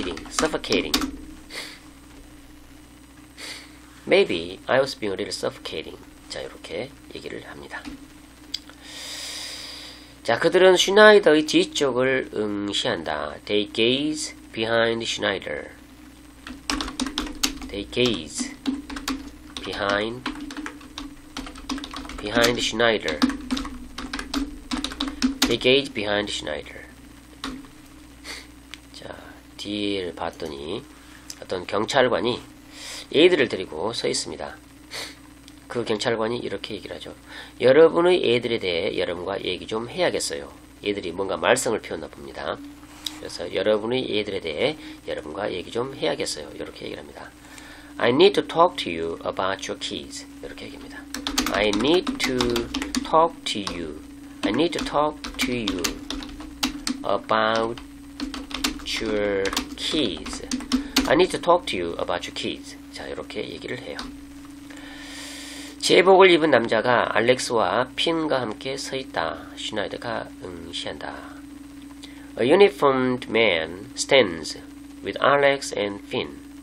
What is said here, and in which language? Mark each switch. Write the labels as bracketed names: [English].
[English] suffocating. Maybe I was being a little suffocating. [Korean] 자, 이렇게 얘기를 합니다. 자, 그들은 슈나이더의 뒤쪽을 응시한다. [English] They gaze behind Schneider. They gaze behind Schneider. They gaze behind Schneider. [Korean] 자, 뒤를 봤더니 어떤 경찰관이 애들을 데리고 서 있습니다. 그 경찰관이 이렇게 얘기를 하죠. 여러분의 애들에 대해 여러분과 얘기 좀 해야겠어요. 애들이 뭔가 말썽을 피웠나 봅니다. 그래서 여러분의 애들에 대해 여러분과 얘기 좀 해야겠어요. 이렇게 얘기를 합니다. [English] I need to talk to you about your kids. [Korean] 이렇게 얘기합니다. [English] I need to talk to you. I need to talk to you about your kids. I need to talk to you about your kids. [Korean] 자, 이렇게 얘기를 해요. 제복을 입은 남자가 알렉스와 핀과 함께 서 있다. 슈나이더가 응시한다. [English] A uniformed man stands with Alex and Finn.